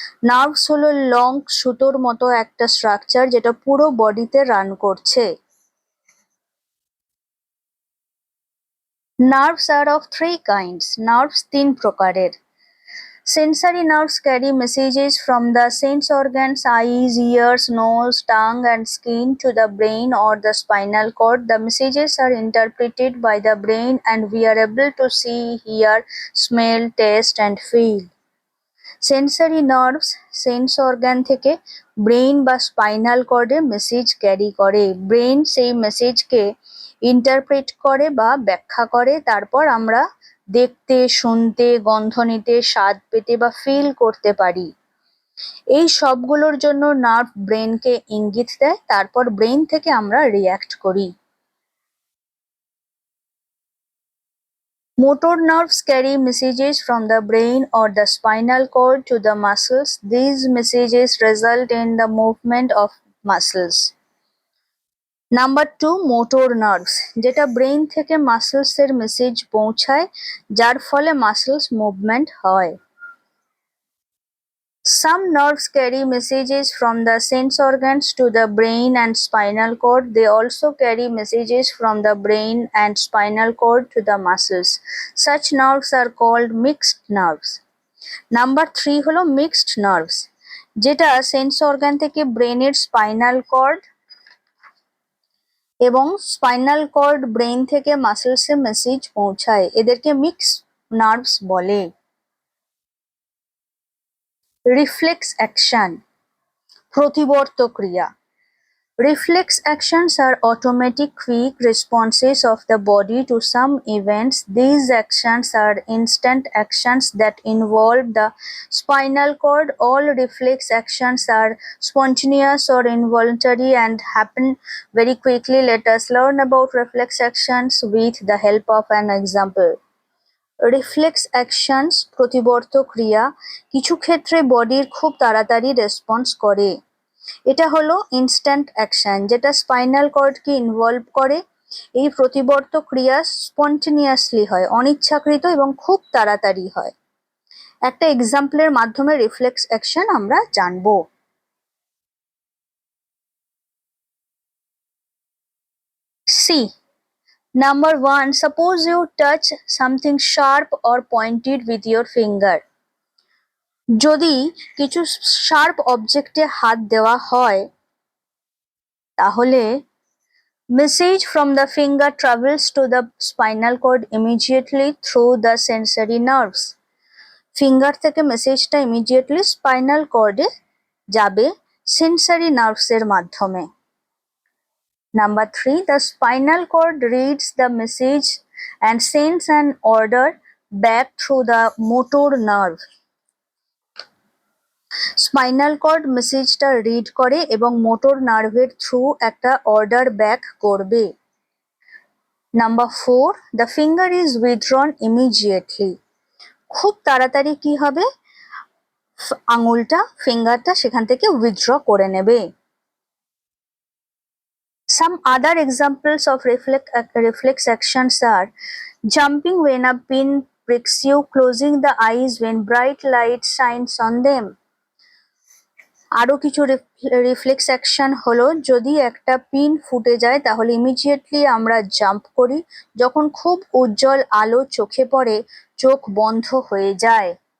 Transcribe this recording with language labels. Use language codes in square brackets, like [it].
[bn] Nerves হলো long সুতোর মতো একটা স্ট্রাকচার যেটা পুরো বডিতে রান করছে। [en] Nerves are of three kinds. [bn] Nerves তিন প্রকারের। [en] Sensory nerves carry messages from the sense organs, eyes, ears, nose, tongue and skin to the brain or the spinal cord. The messages are interpreted by the brain and we are able to see, hear, smell, taste and feel. [bn] Sensory nerves sense organ থেকে brain বা spinal কর্ডে message carry করে। Brain সেই মেসেজকে interpret করে বা ব্যাখ্যা করে, তারপর আমরা দেখতে, শুনতে, গন্ধ নিতে, স্বাদ পেতে বা ফিল করতে পারি। এই সবগুলোর জন্য নার্ভ ব্রেনকে ইঙ্গিত দেয়, তারপর ব্রেন থেকে আমরা রিঅ্যাক্ট করি। [en] Motor nerves carry messages from the brain or the spinal cord to the muscles. These messages result in the movement of muscles. Number 2, motor nerves, [bn] যেটা ব্রেইন থেকে মাসলস এর মেসেজ পৌঁছায়, যার ফলে মাসলস মুভমেন্ট হয়। [en] Some nerves carry messages from the sense organs to the brain and spinal cord. They also carry messages from the brain and spinal cord to the muscles. Such nerves are called mixed nerves. Number 3 [bn] হলো mixed nerves, যেটা sense organ থেকে ব্রেনের spinal cord এবং spinal cord brain থেকে মাসলসে message পৌঁছায়। এদেরকে mixed nerves বলে। Reflex action, প্রতিবর্ত ক্রিয়া। [en] Reflex actions are automatic quick responses of the body to some events. These actions are instant actions that involve the spinal cord. All reflex actions are spontaneous or involuntary and happen very quickly. Let us learn about reflex actions with the help of an example. [bn] Reflex actions, প্রতিবর্ত ক্রিয়া, কিছু ক্ষেত্রে বডির খুব তাড়াতাড়ি response করে। এটা হলো instant action, যেটা স্পাইনাল কর্ডকে ইনভলভ করে। এই প্রতিবর্ত ক্রিয়া স্পন্টেনিয়াসলি হয়, অনিচ্ছাকৃত এবং খুব তাড়াতাড়ি হয়। একটা এক্সাম্পলের মাধ্যমে রিফ্লেক্স অ্যাকশন আমরা জানবো। [en] See, Number 1, suppose you touch something sharp or pointed with your finger. [bn] যদি কিছু শার্প অবজেক্টে হাত দেওয়া হয়, তাহলে [en] message from the finger travels to the spinal cord immediately through the sensory nerves. [bn] Finger থেকে মেসেজটা ইমিডিয়েটলি স্পাইনাল কর্ডে যাবে সেন্সরি নার্ভসের মাধ্যমে। [en] Number 3, the spinal cord reads the message and sends an order back through the motor nerve. [bn] Spinal cord মেসেজটা read করে এবং motor নার্ভের through একটা order back করবে। [en] Number 4, the finger is withdrawn immediately. [bn] খুব তাড়াতাড়ি কি হবে, আঙুলটা ফিঙ্গারটা সেখান থেকে উইথড্র করে নেবে। [en] Some other examples of reflex actions are jumping when a pin pricks you, closing the eyes when bright light shines on them. [bn] আরো কিছু রিফ্লেক্স অ্যাকশন হলো, যদি একটা পিন ফুটে যায় তাহলে ইমিডিয়েটলি আমরা জাম্প করি, যখন খুব উজ্জ্বল আলো চোখে পড়ে চোখ বন্ধ হয়ে যায়।